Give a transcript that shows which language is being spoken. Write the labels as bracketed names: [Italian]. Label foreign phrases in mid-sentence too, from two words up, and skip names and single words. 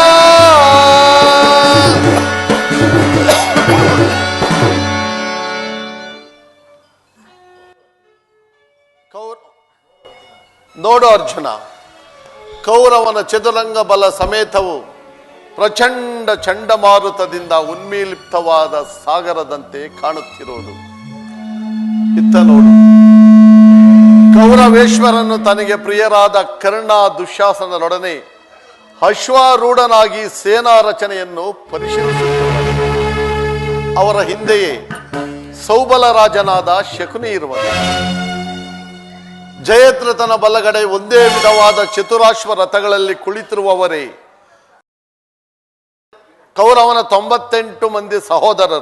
[Kannada] ನೋಡು ಅರ್ಜುನ, ಕೌರವನ ಚದುರಂಗ ಬಲ ಸಮೇತವು ಪ್ರಚಂಡ ಚಂಡಮಾರುತದಿಂದ ಉನ್ಮೀಲಿಪ್ತವಾದ ಸಾಗರದಂತೆ ಕಾಣುತ್ತಿರುವುದು. ಇತ್ತ ನೋಡು, ಕೌರವೇಶ್ವರನು ತನಗೆ ಪ್ರಿಯರಾದ ಕರ್ಣ ದುಶ್ಯಾಸನರೊಡನೆ ಅಶ್ವಾರೂಢನಾಗಿ ಸೇನಾ ರಚನೆಯನ್ನು ಪರಿಶೀಲಿಸುತ್ತಿರುವನು. ಅವರ ಹಿಂದೆಯೇ ಸೌಬಲ ರಾಜನಾದ ಶಕುನಿ ಇರುವನು. ಜಯದ್ರಥನ ಬಲಗಡೆ ಒಂದೇ ವಿಧವಾದ ಚತುರಾಶ್ವ ರಥಗಳಲ್ಲಿ ಕುಳಿತಿರುವವರೇ ಕೌರವನ 98 ಮಂದಿ ಸಹೋದರರು.